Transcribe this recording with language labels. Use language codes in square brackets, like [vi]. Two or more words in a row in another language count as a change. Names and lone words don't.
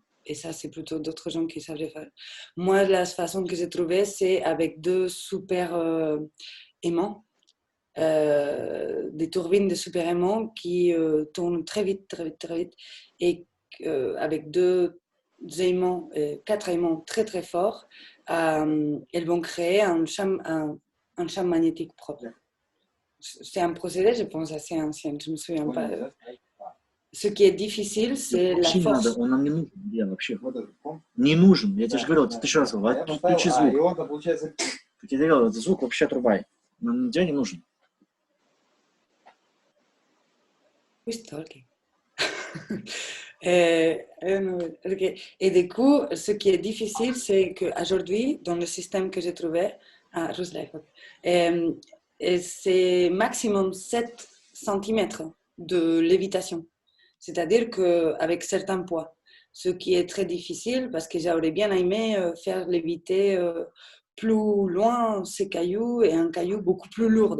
[fr] Et ça, c'est plutôt d'autres gens qui savent le faire. Moi, la façon que j'ai trouvée, c'est avec deux super aimants, des turbines de super aimants qui tournent très vite, et avec deux aimants, quatre aimants très, très forts, elles vont créer un champ magnétique propre. C'est un procédé, je pense, assez ancien. Je ne me souviens pas. Ce qui est difficile, c'est la force. [ru] Он нам не нужен, Лен, вообще. Не нужен. Я тебе же говорил, ты еще раз говорю, включи звук. Я тебе говорил, звук вообще отрубай. Он тебе не нужен. [en] Who's talking? [fr] Et du coup, ce qui est difficile, c'est qu'aujourd'hui, dans le système que j'ai trouvé, c'est maximum 7 cm de lévitation. C'est-à-dire qu'avec certains poids. ce qui est très difficile parce que j'aurais bien aimé faire léviter plus loin ces cailloux et un caillou beaucoup plus lourd.